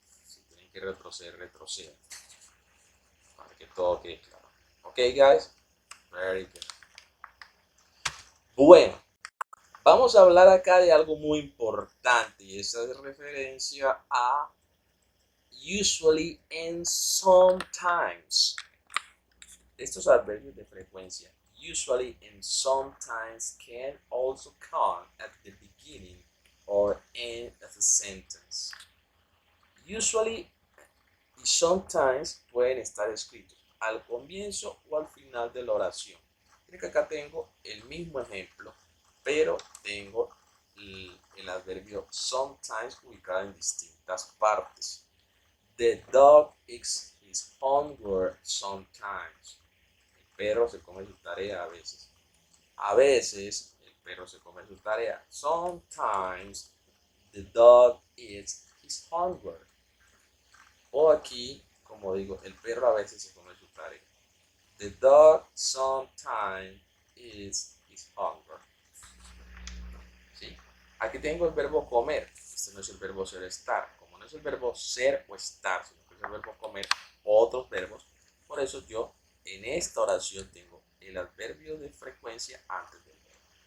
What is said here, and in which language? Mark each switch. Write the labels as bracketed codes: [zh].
[es] Si tienen que retroceder, retrocedan. Para que todo quede claro. [en] Ok, guys? Very good. [es] Bueno, vamos a hablar acá de algo muy importante y esa es referencia a [en] usually and sometimes. [es] Estos adverbios de frecuencia, [en] usually and sometimes, can also come at the beginning or end of a sentence. [es] Usually y sometimes pueden estar escritos al comienzo o al final de la oración. Miren que acá tengo el mismo ejemplo, pero tengo el adverbio sometimes ubicado en distintas partes. [en] The dog eats his homework sometimes. [es] El perro se come su tarea a veces. A veces el perro se come su tarea. [en] Sometimes the dog eats his homework. [es] O aquí, como digo, el perro a veces se come su tarea. [en] The dog sometimes eats his hunger. [es] ¿Sí? Aquí tengo el verbo comer. Este no es el verbo ser o estar. Como no es el verbo ser o estar, sino que es el verbo comer, otros verbos. Por eso yo en esta oración tengo el adverbio de frecuencia antes del verbo.